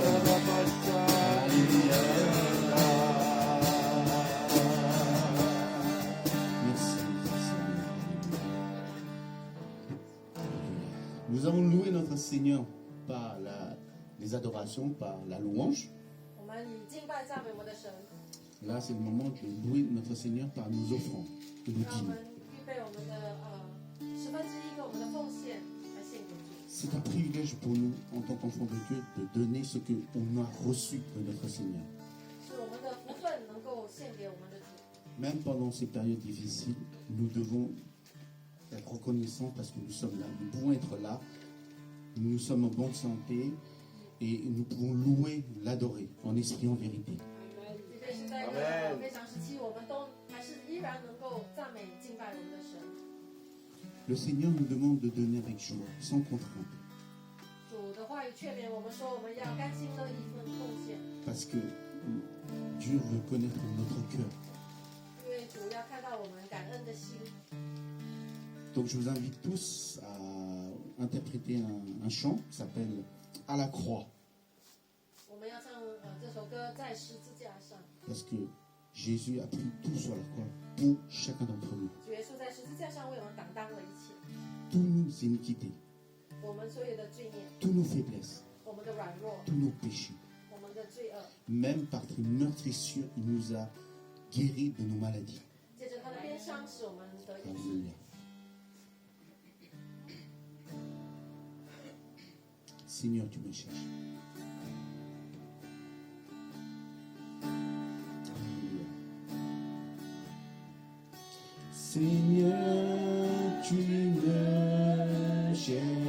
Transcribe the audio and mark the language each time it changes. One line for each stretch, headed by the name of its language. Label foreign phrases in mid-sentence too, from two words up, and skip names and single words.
French: Alléluia. Merci, Seigneur. Nous avons loué notre Seigneur par les adorations, par la louange.
Chinese: 我们以敬拜赞美我们的神，
French: Là, c'est le moment de louer notre Seigneur par nos offrandes que nous
Chinese: 让我
French: dîmes.
Chinese: 们预备我们的1/10跟我们的奉献来献给主。
French: C'est un privilège pour nous, en tant qu'enfants de Dieu, de donner ce qu'on a reçu de notre Seigneur.
Chinese: 是我们的福分能够献给我们的主。
French: Même pendant ces périodes difficiles, nous devons être reconnaissants parce que nous sommes là. Nous pouvons être là, nous sommes en bonne santé et nous pouvons louer, l'adorer en esprit, en vérité.
Chinese: 即便是在一个非常时期，我们都还是依然能够赞美敬拜我们的神。
French: Le Seigneur nous demande de donner avec joie, sans contrainte,
Chinese: 主的话语劝勉我们说，我们要甘心乐意奉献，
French: parce que Dieu veut connaître notre cœur.
Chinese: 因为主要看到我们感恩的心。
French: Donc je vous invite tous à interpréter un chant qui s'appelle À la croix.
Chinese: 我们要唱这首歌在十字架上。
French: Parce que Jésus a pris tout sur la croix pour chacun d'entre nous.
Chinese: 主耶稣在十字架上为我们担当了一切，
French: Toutes nos iniquités,
Chinese: 我们所有的罪孽，
French: toutes nos faiblesses,
Chinese: 我们的软弱，
French: tous nos péchés.
Chinese: 我们的罪恶。
French: Même par des meurtrissures, il nous a guéris de nos maladies.
Chinese: 借着他的鞭伤，使我们得医治。
French: Alléluia. Seigneur, tu me cherches. Alléluia. Seigneur, tu me cherches.